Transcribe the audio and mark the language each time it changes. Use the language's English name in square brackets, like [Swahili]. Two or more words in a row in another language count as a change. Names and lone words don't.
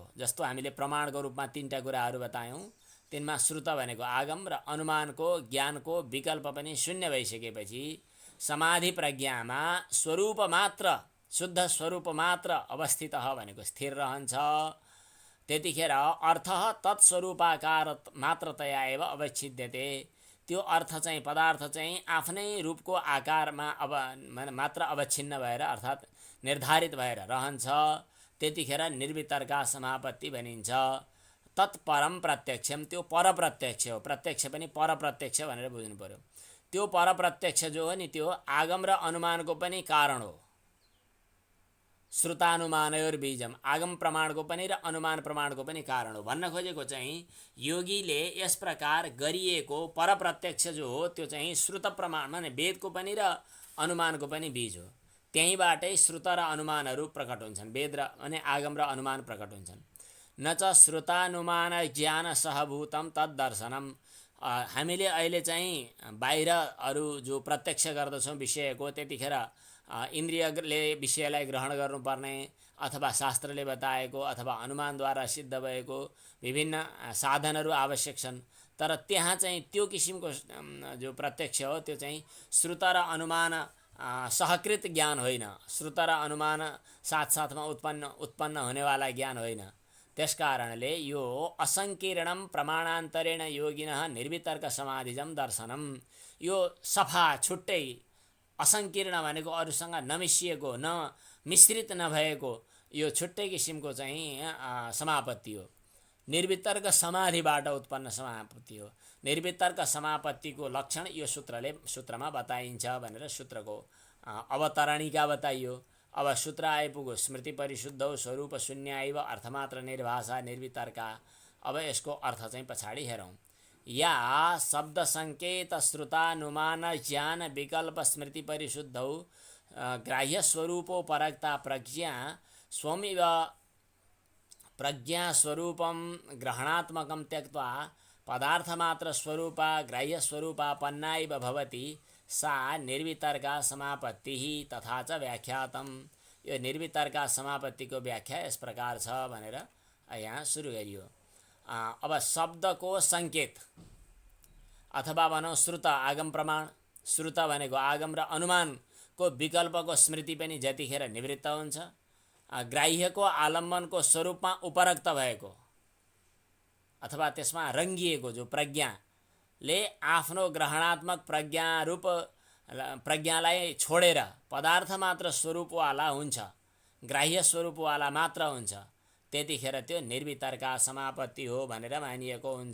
[Nepali] जस्तो हामीले प्रमाणको रूपमा तीनटा कुराहरू बतायौँ, तिनमा श्रुत भनेको आगम र अनुमानको ज्ञानको विकल्प पनि शून्य भइसकेपछि समाधि प्रज्ञामा स्वरूप मात्र शुद्ध स्वरूप मात्र अवस्थित भनेको स्थिर रहन्छ। [Sanskrit] त्यतिखेर अर्थ तत्स्वरूपाकार मात्रतया एव अवच्छिद्यते। [Nepali] त्यो अर्थ चाहिँ पदार्थ चाहिँ आफ्नै रूपको आकारमा मात्र अवच्छिन्न भएर अर्थात् निर्धारित भएर रहन्छ। त्यतिखेर निर्वितर्का समापत्ति भनिन्छ। [Sanskrit] तत्परम प्रत्यक्षम [Nepali] त्यो परप्रत्यक्ष हो। प्रत्यक्ष पनि परप्रत्यक्ष भनेर बुझ्नु पर्यो। त्यो परप्रत्यक्ष जो हो नि त्यो आगम र अनुमानको पनि कारण हो। श्रुतानुमानयोर्बीजम आगम प्रमाणको पनि र अनुमान प्रमाणको पनि कारण हो। भन्न खोजेको चाहिँ योगीले यस प्रकार गरिएको परप्रत्यक्ष जो हो त्यो चाहिँ श्रुत प्रमाण माने वेदको पनि र अनुमानको पनि बीज हो। त्यहीँबाटै श्रुत र अनुमानहरू प्रकट हुन्छन्। वेद र अनि आगम र अनुमान प्रकट हुन्छन्। [Sanskrit] न च श्रुतानुमान ज्ञान सहभूतम तद्दर्शनम। [Nepali] हामीले अहिले चाहिँ बाहिर अरू जो प्रत्यक्ष गर्दछौँ विषयको त्यतिखेर इन्द्रियले विषयलाई ग्रहण गर्नुपर्ने अथवा शास्त्रले बताएको अथवा अनुमानद्वारा सिद्ध भएको विभिन्न साधनहरू आवश्यक छन्। तर त्यहाँ चाहिँ त्यो किसिमको जो प्रत्यक्ष हो त्यो चाहिँ श्रुत र अनुमान सहकृत ज्ञान होइन। श्रुत र अनुमान साथसाथमा उत्पन्न हुनेवाला ज्ञान होइन। त्यसकारणले यो [Sanskrit] असंकीर्णम प्रमाणान्तरेण योगिनः निर्वितर्क समाधिजम दर्शनम। [Nepali] यो सफा छुट्टै असंकीर्ण भनेको अरूसँग नमिसिएको न मिश्रित नभएको यो छुट्टै किसिमको चाहिँ समापत्ति हो। निर्वितर्क समाधिबाट उत्पन्न समापत्ति हो। निर्वितर्क समापत्तिको लक्षण यो सूत्रमा बताइन्छ भनेर सूत्रको अवतरणिका बताइयो। अब सूत्र आइपुग्यो [Sanskrit] स्मृति परिशुद्धौ स्वरूप शून्याइव अर्थमात्र निर्भाषा निर्वितर्का। [Nepali] अब यसको अर्थ चाहिँ पछाडि हेरौँ। [Sanskrit] या शब्द सङ्केत श्रुतानुमान ज्ञान विकल्प स्मृति परिशुद्धौ ग्राह्य स्वरूपोपरक्ता प्रज्ञा स्वमिव प्रज्ञा स्वरूपम ग्रहणात्मकं त्यक्त्वा पदार्थमात्र स्वरूपा ग्राह्य स्वरूपापन्ना इव भवति सा निर्वितर्का समापत्तिः तथा च व्याख्यातम। [Nepali] यो निर्वितर्का समापत्तिको व्याख्या यस प्रकार छ भनेर यहाँ सुरु गरियो। अब शब्दको सङ्केत अथवा भनौँ श्रुत आगम प्रमाण। श्रुत भनेको आगम र अनुमानको विकल्पको स्मृति पनि जतिखेर निवृत्त हुन्छ, ग्राह्यको आलम्बनको स्वरूपमा उपरक्त भएको अथवा त्यसमा रङ्गिएको जो प्रज्ञाले आफ्नो ग्रहणात्मक प्रज्ञालाई छोडेर पदार्थ मात्र स्वरूपवाला हुन्छ, ग्राह्य स्वरूपवाला मात्र हुन्छ, त्यतिखेर त्यो निर्वितर्का समापत्ति हो भनेर मानिएको हुन्छ।